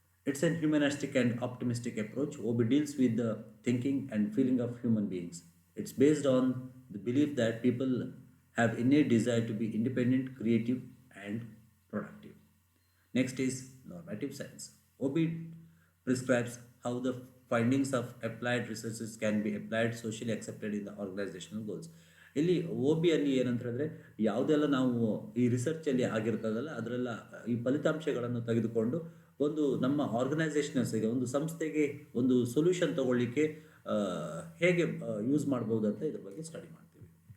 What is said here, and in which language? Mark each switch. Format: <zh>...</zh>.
<en>It's an humanistic and optimistic approach. OB deals with the thinking and feeling of human beings. It's based on the belief that people have innate desire to be independent, creative, and productive. Next is normative science. OB prescribes how the findings of applied researches can be applied socially accepted in the organizational goals.</en> <kn>ಇಲ್ಲಿ O B ಅಲ್ಲಿ ಏನಂತ ಹೇಳಿದ್ರೆ, ಯಾವುದೆಲ್ಲ ನಾವು ಈ ರಿಸರ್ಚಲ್ಲಿ ಆಗಿರ್ತದಲ್ಲ ಅದರೆಲ್ಲ ಈ ಫಲಿತಾಂಶಗಳನ್ನು ತೆಗೆದುಕೊಂಡು ಒಂದು ನಮ್ಮ ಆರ್ಗನೈಸೇಷನ್ಸ್ಗೆ, ಒಂದು ಸಂಸ್ಥೆಗೆ ಒಂದು ಸೊಲ್ಯೂಷನ್ ತಗೊಳ್ಳಿಕ್ಕೆ ಹೇಗೆ ಯೂಸ್ ಮಾಡ್ಬೋದು ಅಂತ ಇದ್ರ ಬಗ್ಗೆ ಸ್ಟಡಿ ಮಾಡ್ತೀವಿ.</kn>